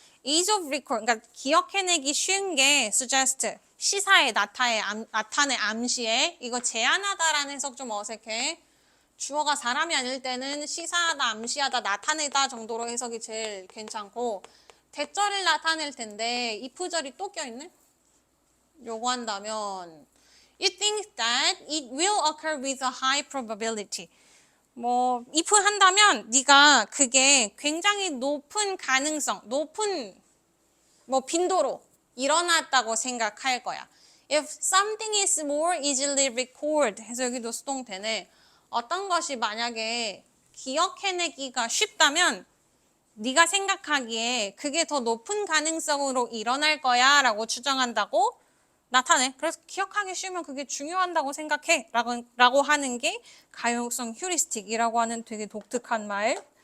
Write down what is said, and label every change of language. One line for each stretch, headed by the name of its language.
English: ease of recall,
Korean: 그러니까 기억해내기 쉬운 게 suggest, 시사에 나타내 암시에. 이거 제안하다라는 해석 좀 어색해. 주어가 사람이 아닐 때는 시사하다, 암시하다, 나타내다 정도로 해석이 제일 괜찮고, 대절을 나타낼 텐데 if절이 또 껴있네? 요거 한다면
English: You think that it will occur with a high probability.
Korean: 뭐 if 한다면 네가 그게 굉장히 높은 가능성, 높은 뭐 빈도로 일어났다고 생각할 거야.
English: If something is more easily recalled
Korean: 해서 여기도 수동태네. 어떤 것이 만약에 기억해내기가 쉽다면 네가 생각하기에 그게 더 높은 가능성으로 일어날 거야 라고 추정한다고 나타내. 그래서 기억하기 쉬우면 그게 중요한다고 생각해 라고 하는 게 가용성 휴리스틱이라고 하는 되게 독특한 말.